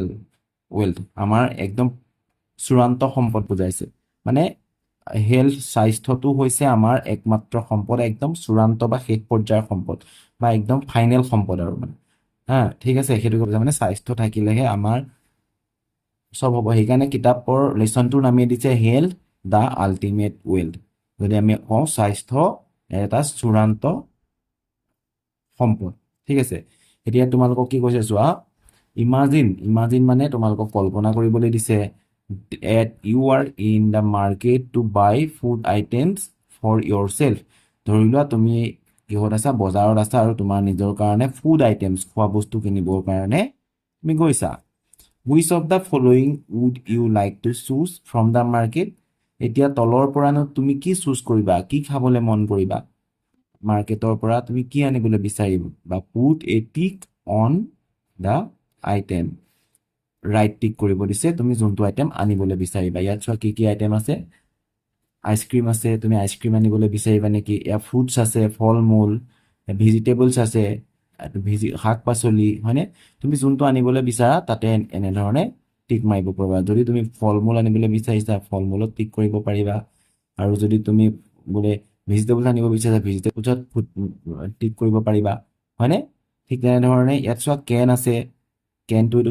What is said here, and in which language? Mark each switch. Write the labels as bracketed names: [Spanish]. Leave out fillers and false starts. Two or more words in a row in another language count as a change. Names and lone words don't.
[Assamese] ৱেলথ আমাৰ একদম চূড়ান্ত সম্পদ বুজাইছে মানে হেল্থ স্বাস্থ্যটো হৈছে আমাৰ একমাত্ৰ সম্পদ একদম চূড়ান্ত বা শেষ পৰ্যায়ৰ সম্পদ বা একদম ফাইনেল সম্পদ আৰু মানে হা ঠিক আছে সেইটো মানে স্বাস্থ্য থাকিলেহে আমাৰ চব হ'ব সেইকাৰণে কিতাপৰ লেচনটোৰ নামেই দিছে হেল্থ দা আল্টিমেট ৱেলথ যদি আমি কওঁ স্বাস্থ্য এটা চূড়ান্ত সম্পদ ঠিক আছে এতিয়া তোমালোকক কি কৈছে চোৱা ইমাজিন মানে তোমালোকক কল্পনা কৰিবলৈ দিছে [English] that you are in the market to buy food items for yourself [Assamese] ধৰি লোৱা তুমি কিহত আছা বজাৰত আছা আৰু তোমাৰ নিজৰ কাৰণে [English] food items [Assamese] খোৱা বস্তু কিনিবৰ কাৰণে তুমি গৈছা [English] which of the following would you like to choose from the market [Assamese] এতিয়া তলৰ পৰানো তুমি কি চুজ কৰিবা কি খাবলৈ মন কৰিবা মাৰ্কেটৰ পৰা তুমি কি আনিবলৈ বিচাৰিবা বা [English] put a tick on the item right tick [Assamese] কৰিব দিছে তুমি যোনটো আইটেম আনিবলৈ বিচাৰিবা ইয়াত চোৱা কি আইটেম আছে আইচক্ৰীম আছে তুমি আইচক্ৰীম আনিবলৈ বিচাৰিবা নেকি ইয়াত ফ্ৰুটছ আছে ফল মূল ভেজিটেবলছ আছে শাক পাচলি হয়নে তুমি যোনটো আনিবলৈ বিচাৰা তাতে এনেধৰণে টিক মাৰিব পাৰিবা যদি তুমি ফল মূল আনিবলৈ বিচাৰিছা ফল মূলত টিক কৰিব পাৰিবা আৰু যদি তুমি বোলে ভেজিটেবলছ আনিব বিচাৰিছা ভেজিটেবলছত টিক কৰিব পাৰিবা হয়নে ঠিক তেনেধৰণে ইয়াত চোৱা কেন আছে কেনটো এইটো